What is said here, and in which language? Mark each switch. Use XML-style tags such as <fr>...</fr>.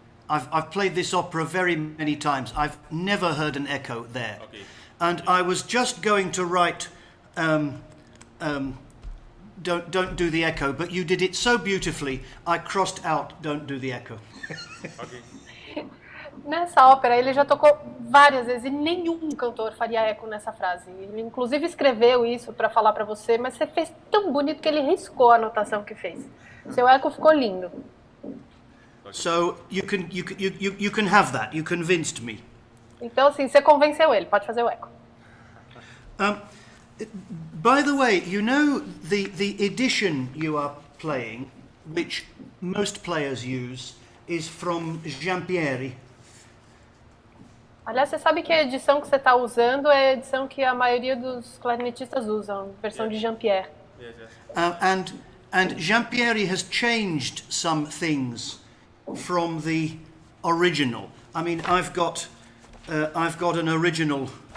<en>I've played this opera very many times. I've never heard an echo there. Okay. And I was just going to write, don't do the echo, but you did it so beautifully, I crossed out don't do the echo. Okay.</en> <pt>Nessa ópera, ele já tocou várias vezes e nenhum cantor faria eco nessa frase. Ele, inclusive, escreveu isso para falar para você, mas você fez tão bonito que ele riscou a anotação que fez. Seu eco ficou lindo.</pt> <en>So you can have that. You convinced me.</en> <pt>Então, assim, você convenceu ele. Pode fazer o eco.</pt> <en>By the way, you know the edition you are playing, which most players use, is from Jean-Pierre.</en> <pt>Aliás, você sabe que a edição que você está usando é a edição que a maioria dos clarinetistas usam, versão de Jean-Pierre.</pt> <en>Yes, yes. And Jean-Pierre has changed some things from the original. I mean, I've got an original</en>